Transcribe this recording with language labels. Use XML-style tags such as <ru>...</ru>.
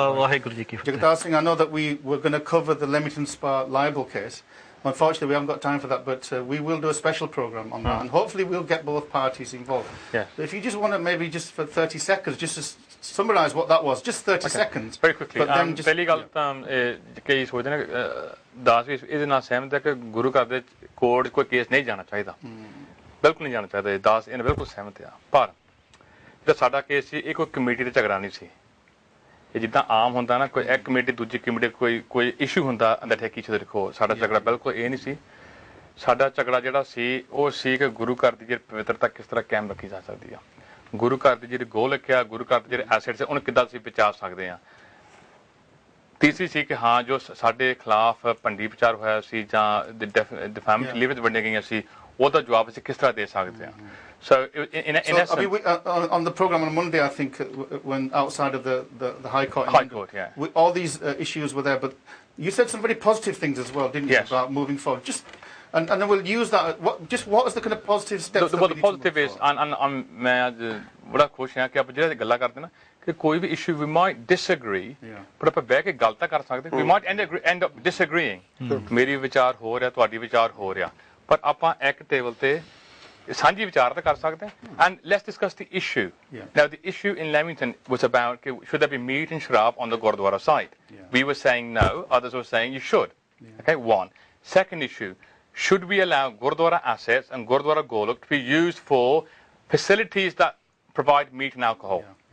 <pa>Waheguru Ji Ki Fateh.</pa> <en>Jagtar Singh, I know that we were going to cover the Leamington Spa libel case. Unfortunately, we haven't got time for that, but we will do a special program on that, and hopefully we'll get both parties involved. Yeah. So if you just want to maybe just for 30 seconds, just to summarise what that was, just 30 seconds. Very quickly.</en> <pa>ਪਹਿਲੀ ਗੱਲ ਤਾਂ ਕਈ ਸੋਚਦੇ ਨੇ ਦਾਸ ਵੀ ਇਹਦੇ ਨਾਲ ਸਹਿਮਤ ਹੈ ਕਿ ਗੁਰੂ ਘਰ ਦੇ ਕੋਰਟ ਕੋਈ ਕੇਸ ਨਹੀਂ ਜਾਣਾ ਚਾਹੀਦਾ, ਬਿਲਕੁਲ ਨਹੀਂ ਜਾਣਾ ਚਾਹੀਦਾ। ਦਾਸ ਇਹਨਾਂ ਬਿਲਕੁਲ ਸਹਿਮਤ ਆ, ਪਰ ਜਿਹੜਾ ਸਾਡਾ ਕੇਸ ਸੀ ਇਹ ਕੋਈ ਕਮੇਟੀ ਦਾ ਝਗੜਾ ਨਹੀਂ ਸੀ। ਇਹ ਜਿੱਦਾਂ ਆਮ ਹੁੰਦਾ ਨਾ, ਕੋਈ ਇੱਕ ਕਮੇਟੀ ਦੂਜੀ ਕਮੇਟੀ ਕੋਈ ਇਸ਼ੂ ਹੁੰਦਾ ਅੰਦਰ ਠੇਕੀ 'ਚ ਦੇਖੋ, ਸਾਡਾ ਝਗੜਾ ਬਿਲਕੁਲ ਇਹ ਨਹੀਂ ਸੀ। ਸਾਡਾ ਝਗੜਾ ਜਿਹੜਾ ਸੀ ਉਹ ਸੀ ਕਿ ਗੁਰੂ ਘਰ ਦੀ ਜਿਹੜੀ ਪਵਿੱਤਰਤਾ ਕਿਸ ਤਰ੍ਹਾਂ ਕਾਇਮ ਰੱਖੀ ਜਾ ਸਕਦੀ ਆ, ਗੁਰੂ ਘਰ ਦੀ ਜਿਹੜੀ ਗੋਲ ਰੱਖਿਆ, ਗੁਰੂ ਘਰ ਦੇ ਜਿਹੜੇ ਐਸੈਟਸ ਉਹਨੂੰ ਕਿੱਦਾਂ ਅਸੀਂ ਬਚਾ ਸਕਦੇ ਹਾਂ। ਤੀਸਰੀ ਸੀ ਕਿ ਹਾਂ ਜੋ ਸਾਡੇ ਖਿਲਾਫ ਭੰਡੀ ਪ੍ਰਚਾਰ ਹੋਇਆ ਸੀ ਜਾਂ ਡਿਫੈਮੇਟਰੀ ਲਿਵ ਵਿੱਚ ਵੰਡੀਆਂ ਗਈਆਂ ਸੀ ਉਹਦਾ ਜਵਾਬ ਅਸੀਂ ਕਿਸ ਤਰ੍ਹਾਂ ਦੇ ਸਕਦੇ ਹਾਂ</pa> <en>So in essence, I mean, on the program on Monday, I think when outside of the High Court, yeah, all these issues were there. But you said some very positive things as well, didn't you, about moving forward? And then we'll use that. What is the kind of positive steps? The positive is,</en> <hi>मैं आज बड़ा खुश</hi> <pa>ਹਾਂ ਕਿ ਆਪਾਂ ਜਿਹੜੇ ਗੱਲਾਂ ਕਰਦੇ ਨਾ ਕਿ ਕੋਈ ਵੀ issue</pa> <en>we might disagree,</en> <pa>ਪਰ ਆਪਾਂ ਬਹਿ ਕੇ ਗੱਲ ਤਾਂ ਕਰ ਸਕਦੇ.</pa> <en>We might end up disagreeing.</en> <pa>ਮੇਰੀ ਵਿਚਾਰ ਹੋ ਰਿਹਾ, ਤੁਹਾਡੀ ਵਿਚਾਰ ਹੋ ਰਿਹਾ, ਪਰ ਆਪਾਂ ਇੱਕ ਟੇਬਲ ਤੇ ਸਾਂਝੀ ਵਿਚਾਰ ਤਾਂ ਕਰ ਸਕਦੇ ਹਾਂ.</pa> <en>And let's discuss the issue. Now the issue in Leamington was about should there be meat and sharab on the Gurdwara site. We were saying no, others were saying you should. Okay, one. Second issue, should we allow Gurdwara assets and Gurdwara Golok to be used for facilities that provide meat and alcohol?</en>